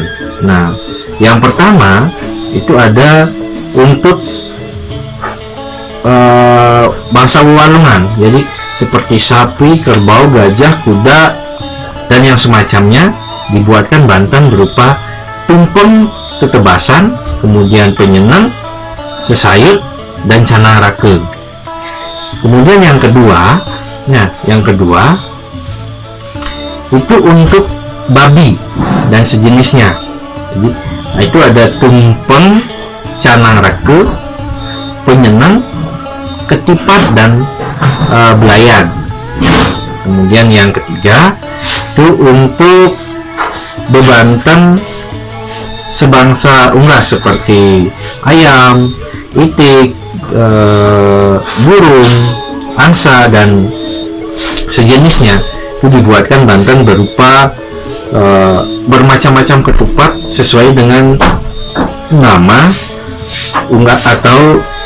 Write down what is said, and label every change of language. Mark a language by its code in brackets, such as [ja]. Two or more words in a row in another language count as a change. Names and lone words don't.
[id] Nah, yang pertama itu ada untuk bangsa Walungan, jadi seperti sapi, kerbau, gajah, kuda, dan yang semacamnya, dibuatkan banten berupa tumpeng tetebasan, kemudian penyenang, sesayut, dan canang rake. Kemudian yang kedua itu untuk babi dan sejenisnya. Jadi, itu ada tumpeng, canang rake, penyenang, ketipat, dan belayan. Kemudian yang ketiga itu untuk bebanten sebangsa unggas seperti ayam, itik, burung, angsa, dan sejenisnya, itu dibuatkan banten berupa bermacam-macam ketupat sesuai dengan nama unggas atau